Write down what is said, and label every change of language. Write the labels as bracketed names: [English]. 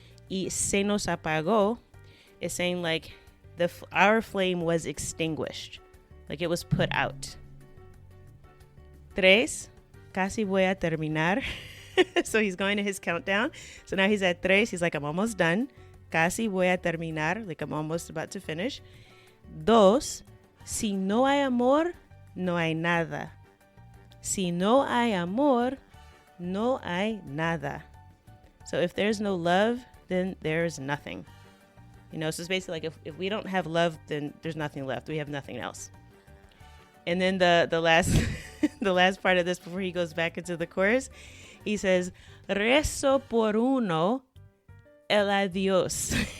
[Spanish] Y se nos apagó [English] is saying like our flame was extinguished. Like it was put out. 3, [Spanish] casi voy a terminar. [English] So he's going to his countdown. So now he's at 3. He's like, I'm almost done. [Spanish] Casi voy a terminar. [English] Like I'm almost about to finish. [Spanish] 2, si no hay amor, no hay nada. Si no hay amor, no hay nada. [English] So if there's no love, then there's nothing. So it's basically like if we don't have love, then there's nothing left. We have nothing else. And then the last the last part of this before he goes back into the chorus, he says, [Spanish] rezo por uno el adiós.